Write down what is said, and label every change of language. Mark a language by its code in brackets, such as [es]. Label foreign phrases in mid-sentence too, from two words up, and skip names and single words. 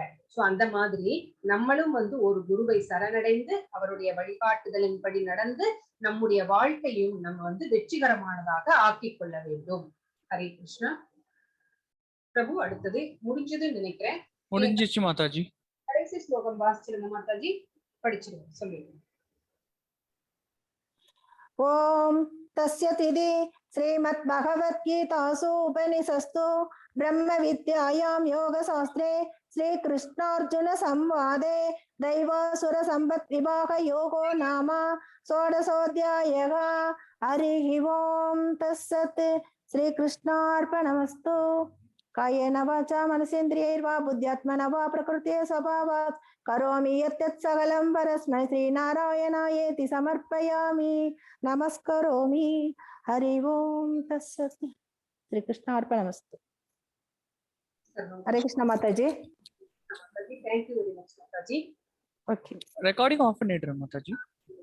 [ta] சோ அந்த மாதிரி நம்மளும் வந்து ஒரு குருவை சரணடைந்து அவருடைய வழிகாட்டுதலின்படி நடந்து நம்முடைய வாழ்க்கையும் நம்ம வந்து வெற்றிகரமானதாக ஆக்கிக் கொள்ள வேண்டும். ஹரே கிருஷ்ணா. பிரபு அடுத்தது முடிஞ்சதுன்னு நினைக்கிறேன். முடிஞ்சிச்சு மாதாஜி. கடைசி ஸ்லோகம் வாசிச்சிருங்க மாதாஜி. படிச்சிருவோம், சொல்லிடுவோம். [sa] ओम तस्य तिदि श्रीमद्भगवद्गीतासु उपनिषत्सु ब्रह्म विद्यायां योगशास्त्रे श्रीकृष्णार्जुन संवादे दैवासुर संपत् विभाग योगो नाम षोडशोऽध्यायः। हरिः ओम तत्सत्। श्रीकृष्णार्पणमस्तु। कायेन वाचा मनसेन्द्रियैर्वा बुद्ध्यात्मना वा प्रकृते स्वभावात् करोमि यत् सकलं परस्मै श्रीनारायणायेति समर्पयामि। नमस्करोमि। हरि ओम तत्सत्। श्री कृष्ण अर्पणमस्तु। हरे कृष्ण माताजी। [en] Thank you very much, Mataji. ओके recording off [ta] பண்ணிடுறேன் மாதாஜி.